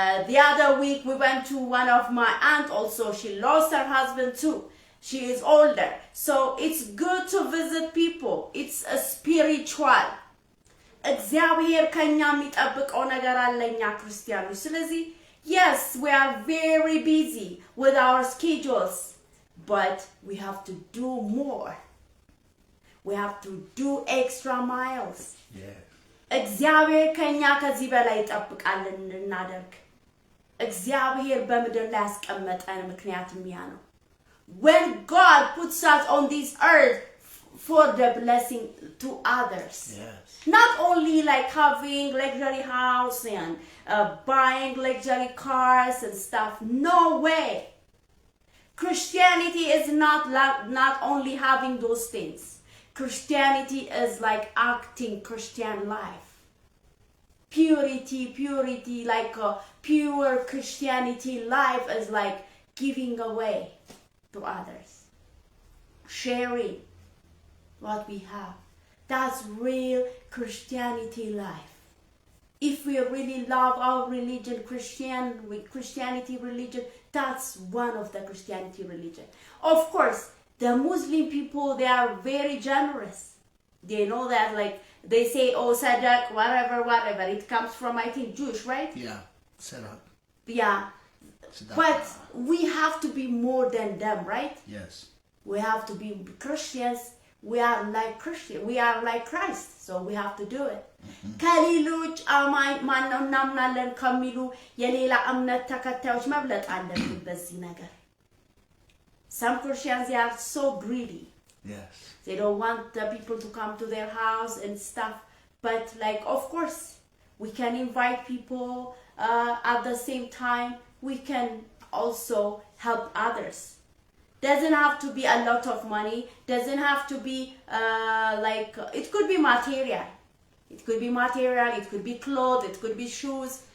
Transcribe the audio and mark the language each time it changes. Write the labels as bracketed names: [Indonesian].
[English] the other week we went to one of my aunt also she lost her husband too she is older so it's good to visit people it's a spiritual [Amharic] እግዚአብሔር ከኛ የሚጠብቀው ነገር አለኛ ክርስቲያኖች ስለዚህ [English] Yes, we are very busy with our schedules, but we have to do more. We have to do extra miles. Yeah. [Amharic] እግዚአብሔር ከኛ ከዚህ በላይ ይጠብቃል እንድናደርግ እግዚአብሔር በምድር ላይ ያስቀመጠን ምክንያቱም ያ ነው [English] When God puts us on this earth for the blessing to others. Yes. Not only like having luxury house and buying luxury cars and stuff. No way. Christianity is not only having those things. Christianity is like acting Christian life. Purity, like a pure Christianity life is like giving away to others. Sharing what we have. That's real Christianity life. If we really love our religion, Christianity religion, that's one of the Christianity religion. Of course, the Muslim people, they are very generous. They know that, like, they say, oh, sadaq, whatever. It comes from, I think, Jewish, right? Yeah, sadaq. Yeah. Sadaq. But we have to be more than them, right? Yes. We have to be Christians. We are like Christian. We are like Christ. So we have to do it. [Amharic] ከሌሎች አማኝ ማነው እናምናለን ከሚሉ የሌላ እምነት ተከታዮች መብለጥ አለብን በዚህ ነገር [English] Some Christians they are so greedy. Yes. They don't want the people to come to their house and stuff. But like, of course, we can invite people. At the same time, we can also help others. Doesn't have to be a lot of money. Doesn't have to be like, it could be material. It could be material. It could be clothes. It could be shoes.